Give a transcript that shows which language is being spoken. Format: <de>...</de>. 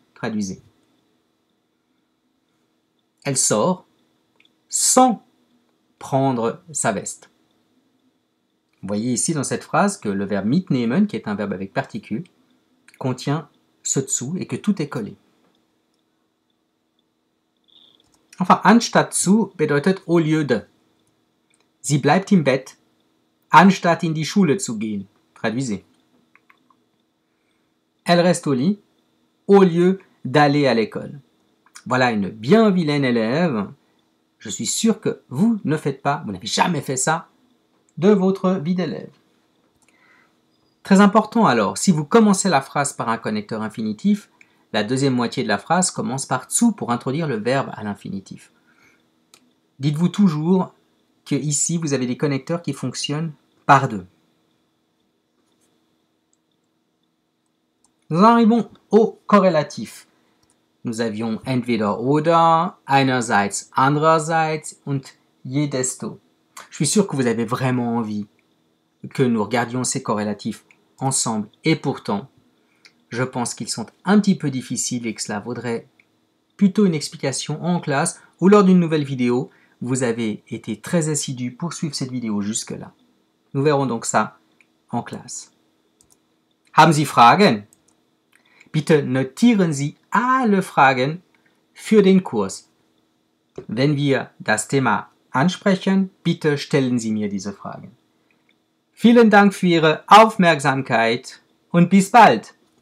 <fr>Traduisez. Elle sort sans prendre sa veste. Vous voyez ici dans cette phrase que le verbe mitnehmen, qui est un verbe avec particule, contient ce dessous et que tout est collé. Enfin, anstatt zu bedeutet au lieu de.</fr> <de>Sie bleibt im Bett, anstatt in die Schule zu gehen.</de> <fr>Traduisez. Elle reste au lit au lieu d'aller à l'école. Voilà une bien vilaine élève. Je suis sûr que vous ne faites pas, vous n'avez jamais fait ça de votre vie d'élève. Très important alors, si vous commencez la phrase par un connecteur infinitif, la deuxième moitié de la phrase commence par zu pour introduire le verbe à l'infinitif. Dites-vous toujours que ici vous avez des connecteurs qui fonctionnent par deux. Nous arrivons au corrélatif. Nous avions entweder oder, einerseits, andererseits und je desto. Je suis sûr que vous avez vraiment envie que nous regardions ces corrélatifs ensemble. Et pourtant, je pense qu'ils sont un petit peu difficiles et que cela vaudrait plutôt une explication en classe ou lors d'une nouvelle vidéo. Vous avez été très assidus pour suivre cette vidéo jusque-là. Nous verrons donc ça en classe.</fr> <de>Haben Sie Fragen? Bitte notieren Sie alle Fragen für den Kurs. Wenn wir das Thema ansprechen, bitte stellen Sie mir diese Fragen. Vielen Dank für Ihre Aufmerksamkeit und bis bald!</de>